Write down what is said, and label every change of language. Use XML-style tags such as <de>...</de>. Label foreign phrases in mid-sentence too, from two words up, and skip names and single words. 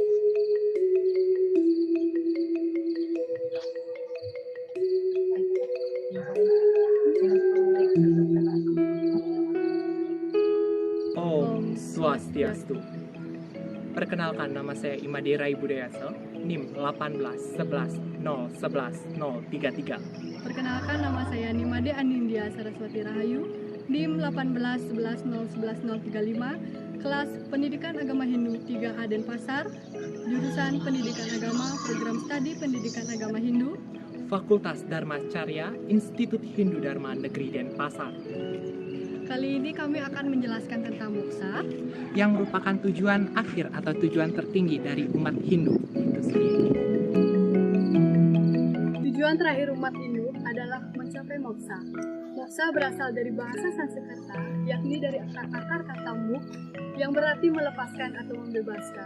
<ban>Om Swastiastu.</ban> <id>Perkenalkan, nama saya Imade Rai Budayaso, NIM 18110110033. Perkenalkan, nama saya Nimade Anindya Saraswati Rahayu, NIM 181110035, kelas Pendidikan Agama Hindu 3A Denpasar, jurusan Pendidikan Agama, program studi Pendidikan Agama Hindu, Fakultas Dharma Carya, Institut Hindu Dharma Negeri Denpasar, Kali ini kami akan menjelaskan tentang moksa. yang merupakan tujuan akhir atau tujuan tertinggi dari umat Hindu itu sendiri. Tujuan terakhir umat Hindu adalah mencapai moksa. Moksa berasal dari bahasa Sanskerta, yakni dari akar kata muk, yang berarti melepaskan atau membebaskan.</id>